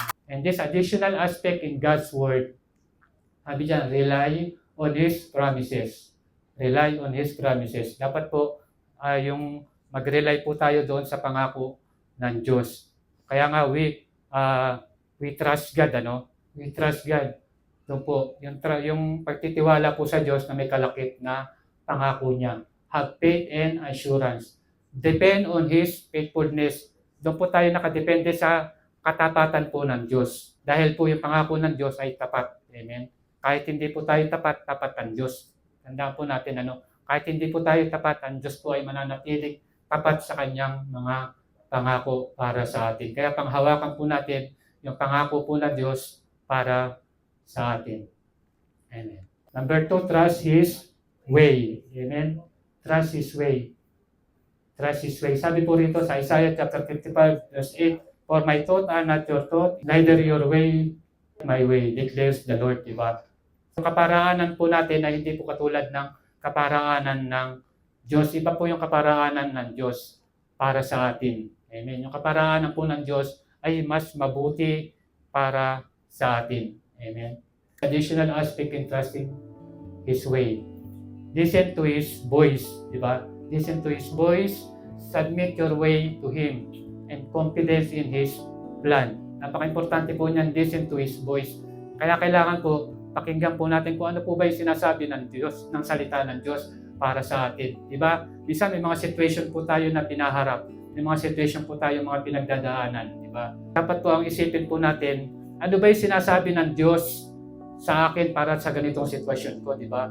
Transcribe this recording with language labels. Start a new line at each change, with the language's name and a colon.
English: And this additional aspect in God's word,
Filipino: sabi dyan,
English: rely on His promises. Rely on His promises.
Filipino: Dapat po, yung mag-rely po tayo doon sa pangako ng Diyos. Kaya nga,
English: we trust God,
Filipino: ano?
English: We trust God.
Filipino: Doon po, yung pagtitiwala po sa Diyos na may kalakip na pangako niya.
English: Have faith and assurance. Depend on His faithfulness.
Filipino: Doon po tayo nakadepende sa katapatan po ng Diyos. Dahil po yung pangako ng Diyos ay tapat. Amen? Kahit hindi po tayo tapat, tapat ang Diyos. Tandaan po natin, kahit hindi po tayo tapat, ang Diyos po ay mananatiling tapat sa kanyang mga pangako para sa atin. Kaya panghawakan po natin yung pangako po ng Diyos para sa atin. Amen.
English: Number 2, trust His way. Amen? Trust His way. Trust His way.
Filipino: Sabi po rito sa
English: Isaiah chapter 55 verse 8, "For my thoughts are not your thoughts, neither your way my way, declares the Lord."
Filipino: Diba? So, kaparaanan po natin ay hindi po katulad ng kaparaanan ng Diyos. Iba po yung kaparaanan ng Diyos para sa atin. Amen. Yung kaparaanan po ng Diyos ay mas mabuti para sa atin. Amen.
English: Additional aspect in trusting His way. Listen to His voice.
Filipino: Diba?
English: Listen to His voice. Submit your way to Him and confidence in His plan.
Filipino: Napaka-importante po niyan,
English: listen to His voice.
Filipino: Kaya kailangan po, pakinggan po natin kung ano po ba yung sinasabi ng Diyos, ng salita ng Diyos para sa atin. Diba? Minsan may mga situation po tayo na pinaharap. May mga situation po tayo mga pinagdadaanan. Diba? Dapat po ang isipin po natin, ano ba yung sinasabi ng Diyos sa akin para sa ganitong sitwasyon ko, di ba?